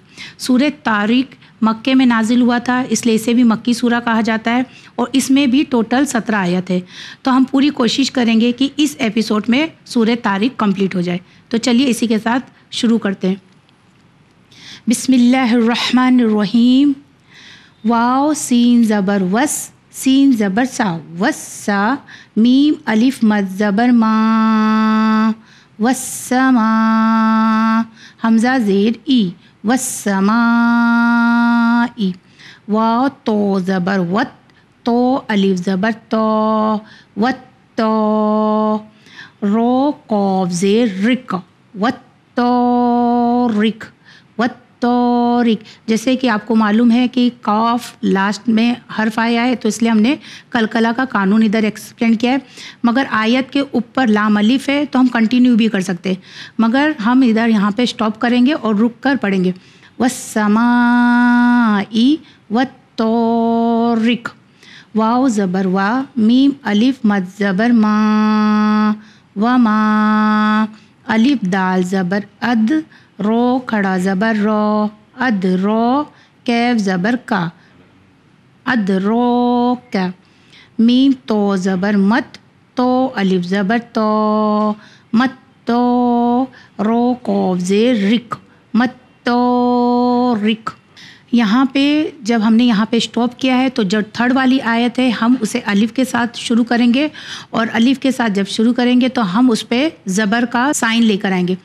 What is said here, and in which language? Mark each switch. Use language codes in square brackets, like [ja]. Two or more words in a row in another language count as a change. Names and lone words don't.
[ur] سورہ طارق مکے میں نازل ہوا تھا، اس لیے اسے بھی مکی سورہ کہا جاتا ہے اور اس میں بھی ٹوٹل 17 آیت ہے۔ تو ہم پوری کوشش کریں گے کہ اس ایپیسوڈ میں سورہ طارق کمپلیٹ ہو جائے۔ تو چلیے اسی کے ساتھ شروع کرتے ہیں۔ [ar] بسم اللہ الرحمن الرحیم۔ [ur] واو سین زبر وس، سین زبر سا، وسا، میم الف مد زبر ما، والسما، حمزہ زیر ای، والسماء، واو تو زبر وت، تو الف زبر تو، وتو، رو قاف زیر رک، وتورک، وتورک۔ جیسے کہ آپ کو معلوم ہے کہ قاف لاسٹ میں حرف آیا ہے تو اس لیے ہم نے قلقلہ کا قانون ادھر ایکسپلین کیا ہے، مگر آیت کے اوپر لام الف ہے تو ہم کنٹینیو بھی کر سکتے ہیں، مگر ہم ادھر یہاں پہ سٹاپ کریں گے اور رک کر پڑھیں گے۔ [ar] والسماء والطارق، [ur] واو زبر وا، میم الف مد زبر ما، وما، الف دال زبر اد، رو کھڑا زبر رو، اد رو، کیف زبر کا، اد رو کا، میم تو زبر مت، تو الف زبر تو، مت تو، رو قاف زیر رک، مت تو رک۔ یہاں پہ جب ہم نے یہاں پہ اسٹاپ کیا ہے تو جو تھرڈ والی آیت ہے ہم اسے الف کے ساتھ شروع کریں گے اور الف کے ساتھ جب شروع کریں گے تو ہم اس پہ زبر کا سائن لے کر آئیں گے۔